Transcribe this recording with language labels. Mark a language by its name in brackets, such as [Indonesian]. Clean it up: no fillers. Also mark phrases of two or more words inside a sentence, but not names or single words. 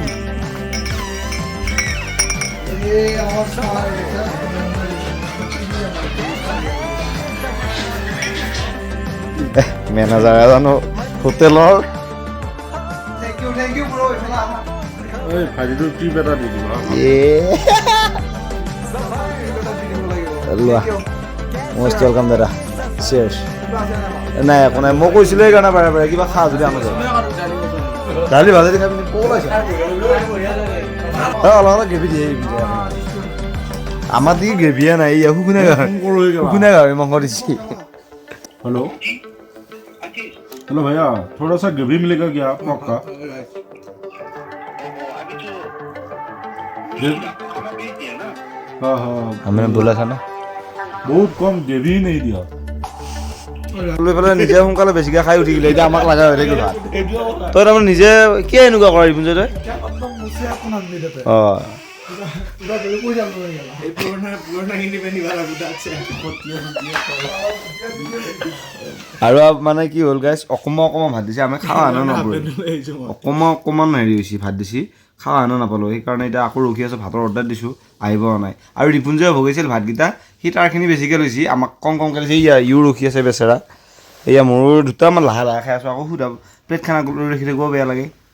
[Assamese] মেনেজাৰ জানো হোটেলৰ [English] most welcome [Assamese] দাদা চিয়াৰ্ছ নাই একো নাই মই কৈছিলোঁ সেইকাৰণে বাৰে বাৰে কিবা খা যদি আমাৰ দালি ভালে দেখা পিনি ক'ব লাগিছে অলপ অলপ গ্ৰেভি দিয়ে আমাৰ দি গ্ৰেভিয়ে নাই শুকুনা গাহৰি মাংস দিছে [Hindi] हेलो हेलो भैया थोड़ा सा ग्रेवी मिलेगा क्या आपका हाँ हाँ हमने बोला था ना बहुत कम ग्रेवी ही नहीं दिया [Assamese] লৈ পেলাই নিজে সোনকালে বেছিকৈ খাই উঠি গ'লে এতিয়া আমাক লগা হৈ থাকিল ভাত তই তাৰমানে নিজে কি এনেকুৱা কৰা ৰিপুঞ্জয় তই অঁ আৰু মানে কি হ'ল গাইছ অকণমান ভাত দিছে আমি খাওঁ আনো নাপালোঁ অকণমান হেৰি হৈছে ভাত দিছে খাওঁ আনো নাপালোঁ সেইকাৰণে এতিয়া আকৌ ৰখি আছোঁ ভাতৰ অৰ্ডাৰ দিছোঁ আহিব নাই আৰু ৰিপুঞ্জয়ে ভগাইছিল ভাতকেইটা সি তাৰখিনি বেছিকৈ লৈছে আমাক কমকৈ লৈছে ইও ৰখি আছে বেচেৰা এয়া মোৰো দুটামান লাহে লাহে খাই আছোঁ আকৌ সুধা প্লেট খানা লৈ ৰাখি থাকিব বেয়া লাগে